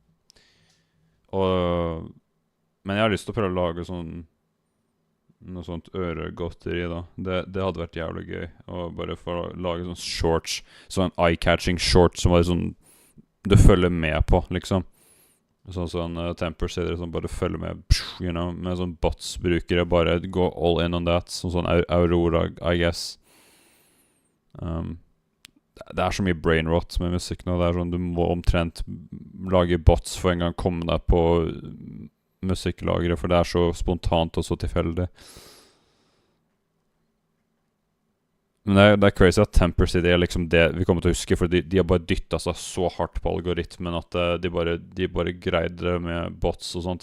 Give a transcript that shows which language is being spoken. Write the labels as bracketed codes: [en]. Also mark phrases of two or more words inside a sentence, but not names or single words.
[no] Men jeg har lyst til å prøve å lage noe sånt øregodteri da. Det hadde vært jævlig gøy. Og bare for å lage sånn shorts, sånn [en] eye-catching shorts [no] som bare sånn, du følger med på, liksom. Sånn Temper sier det, sånn bare følge med, [en] you know, [no] med sånn bots-brukere, bare gå [en] all in on that, sånn Aurora, I guess. [no] Det er så mye [en] brain rot [no] med musikk nå, det er sånn, du må omtrent lage bots for en gang komme deg på musikklagere, for det er så spontant og så tilfeldig. Men det er crazy at Temper City er liksom det vi kommer til å huske, for de har bare dyttet seg så hardt på algoritmen at de bare greide det med bots og sånt.